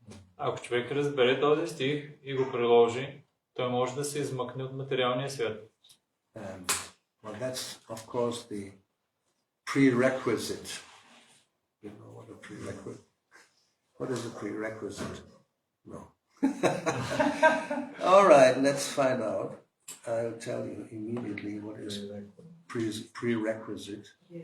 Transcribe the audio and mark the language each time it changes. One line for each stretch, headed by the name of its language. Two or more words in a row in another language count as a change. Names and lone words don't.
Bulgarian: Ако човек разбере този стих и го приложи, той може да се измъкне от материалния свят.
English: Well, that's of course the prerequisite. You know what a prerequisite? What is a prerequisite? No. All right, let's find out. I'll tell you immediately what is prerequisite.